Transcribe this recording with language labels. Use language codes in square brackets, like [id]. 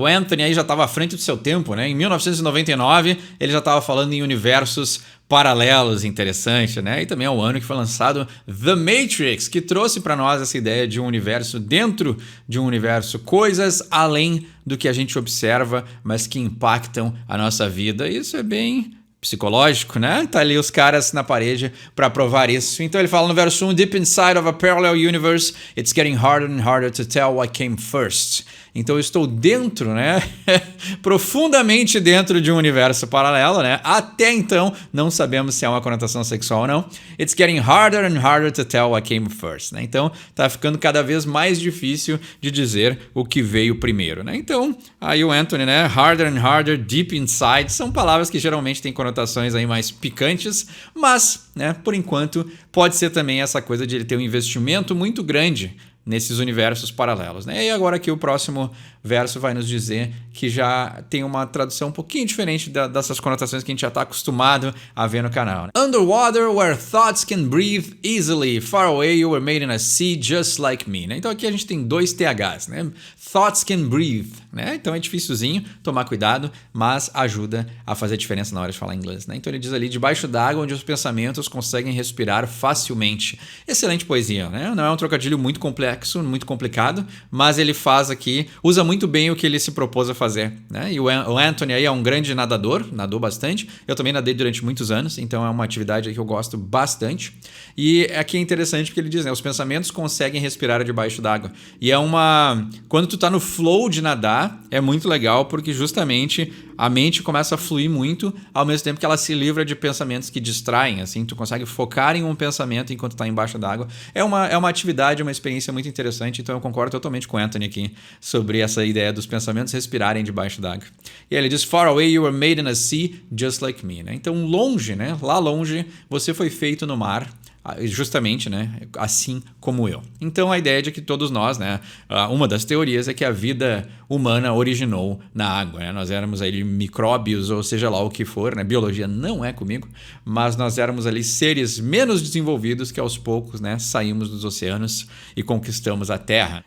[pt] O Anthony aí já estava à frente do seu tempo, né? Em 1999, ele já estava falando em universos paralelos, interessante, né? E também é o ano que foi lançado The Matrix, que trouxe para nós essa ideia de um universo dentro de um universo, coisas além do que a gente observa, mas que impactam a nossa vida. Isso é bem psicológico, né? Tá ali os caras na parede para provar isso. Então ele fala no verso 1: [en] Deep inside of a parallel universe, it's getting harder and harder to tell what came first. [pt] Então eu estou dentro, né? Profundamente dentro de um universo paralelo, né? Até então não sabemos se é uma conotação sexual ou não. [en] It's getting harder and harder to tell what came first, né? [pt] Então tá ficando cada vez mais difícil de dizer o que veio primeiro, né? Então aí o Anthony, né? [en] Harder and harder, deep inside, [pt] são palavras que geralmente têm conotações aí mais picantes, mas, né? Por enquanto pode ser também essa coisa de ele ter um investimento muito grande nesses universos paralelos, né? E agora aqui o próximo verso vai nos dizer que já tem uma tradução um pouquinho diferente dessas conotações que a gente já está acostumado a ver no canal, né? [en] Underwater, where thoughts can breathe easily, far away you were made in a sea just like me, né? [pt] Então aqui a gente tem dois THs, né? [en] Thoughts can breathe, né? [pt] Então é dificilzinho, tomar cuidado, mas ajuda a fazer diferença na hora de falar inglês, né? Então ele diz ali, debaixo d'água onde os pensamentos conseguem respirar facilmente. Excelente poesia, né? Não é um trocadilho muito complexo, muito complicado, mas ele faz aqui, usa muito bem o que ele se propôs a fazer, né? E o Anthony aí é um grande nadador, nadou bastante, eu também nadei durante muitos anos, então é uma atividade que eu gosto bastante. E aqui é interessante porque ele diz, né, os pensamentos conseguem respirar debaixo d'água. E é uma... Quando tu tá no flow de nadar, é muito legal porque justamente a mente começa a fluir muito, ao mesmo tempo que ela se livra de pensamentos que distraem, assim, tu consegue focar em um pensamento enquanto tá embaixo d'água. É uma atividade, uma experiência muito interessante, então eu concordo totalmente com o Anthony aqui sobre essa ideia dos pensamentos respirarem debaixo d'água. E ele diz, [en] far away you were made in a sea just like me, né? [pt] Então longe, né? Lá longe, você foi feito no mar, justamente, né, assim como eu. Então a ideia é de que todos nós, né, uma das teorias é que a vida humana originou na água, né? Nós éramos ali micróbios, ou seja lá o que for, né? Biologia não é comigo, mas nós éramos ali seres menos desenvolvidos que aos poucos, né, saímos dos oceanos e conquistamos a Terra.